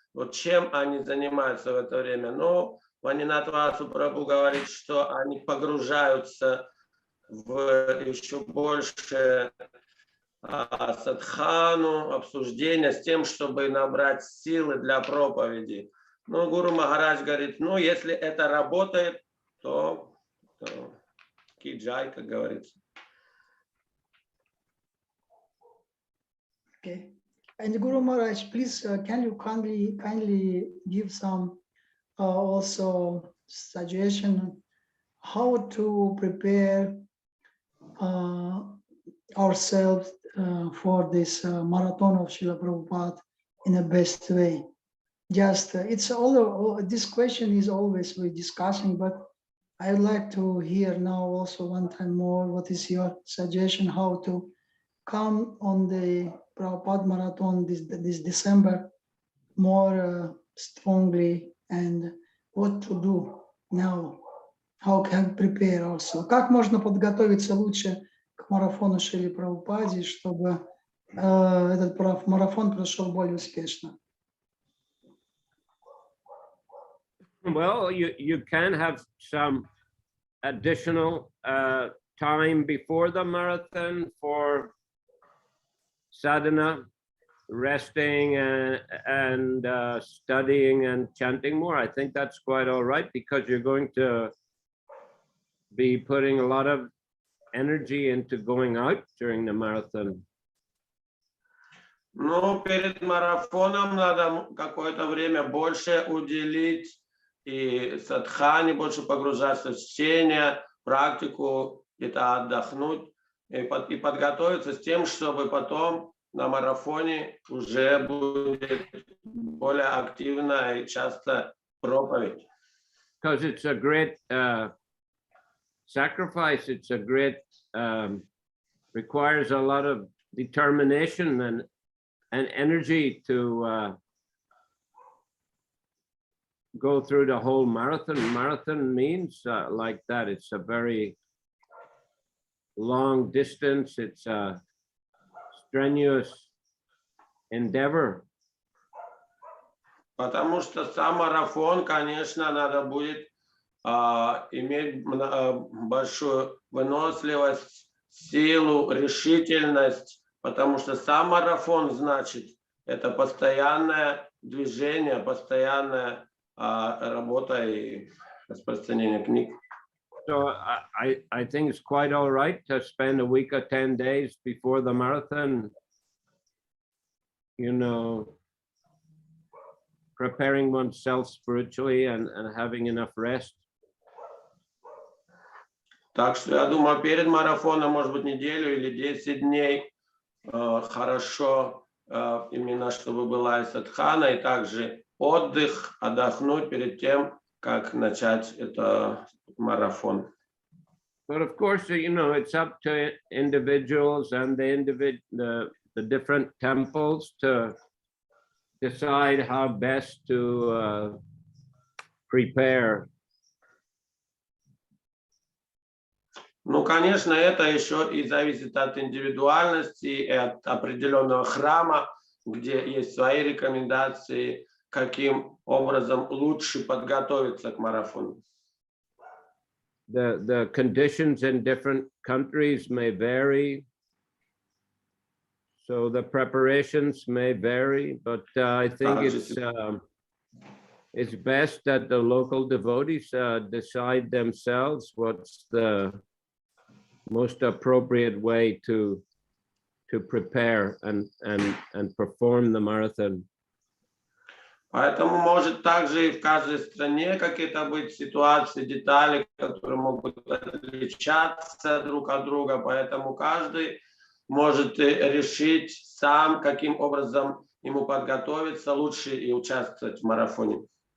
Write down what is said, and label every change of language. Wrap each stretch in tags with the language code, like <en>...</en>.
<ru>Вот чем они занимаются в это время? Ну, Ванинатвасу Прабху говорит, что они погружаются в еще больше садхану, обсуждения с тем, чтобы набрать силы для проповеди. Ну, Гуру Махарадж говорит, ну, если это работает, то киджай, как говорится.</ru> <en>Okay. And Guru Maharaj, please, can you kindly give some also suggestion how to prepare ourselves for this marathon of Srila Prabhupada in the best way? Just it's all this question is always we're discussing, but I'd like to hear now also one time more. What is your suggestion how to come on the Prabhupada marathon this December more strongly, and what to do now? How can prepare also?</en> <ru>Как можно подготовиться лучше к марафону Шрили Прабхупаде, чтобы этот марафон прошел более успешно?</ru> <en>Well, you can have some additional time before the marathon for sadhana, resting and studying and chanting more. I think that's quite all right, because you're going to be putting a lot of energy into going out during the marathon.</en> <ru>Ну, перед марафоном надо какое-то время больше уделить и садхане, больше погружаться в чтение, практику, где-то отдохнуть и подготовиться с тем, чтобы потом на марафоне уже будет более активно и часто проповедь.</ru> <en>Because it's a great sacrifice, it's a great, requires a lot of determination and energy to go through the whole marathon. Marathon means like that. It's a very long distance. It's a strenuous endeavor.</en> <ru>Потому что сам марафон, конечно, надо будет иметь большую выносливость, силу, решительность, потому что сам марафон значит это постоянное движение, постоянная работа и распространение книг.</ru> <en>So I think it's quite all right to spend a week or 10 days before the marathon, you know, preparing oneself spiritually and having enough rest.</en> <ru>Так что я думаю, перед марафоном, может быть, неделю или 10 дней хорошо именно, чтобы была и садхана, и также отдых, отдохнуть перед тем, как начать этот марафон.</ru> <en>But of course, you know, it's up to individuals and the different temples to decide how best to prepare.</en> <ru>Ну, конечно, это еще и зависит от индивидуальности и от определенного храма, где есть свои рекомендации, каким образом лучше подготовиться к марафону.</ru> <en>The conditions in different countries may vary, so the preparations may vary, but I think it's best that the local devotees decide themselves what's the most appropriate way to prepare and perform the marathon.</en> <ru>Поэтому может также и в каждой стране какие-то быть ситуации, детали, которые могут отличаться друг от друга. Поэтому каждый может решить сам, каким образом ему подготовиться лучше и участвовать в марафоне.</ru>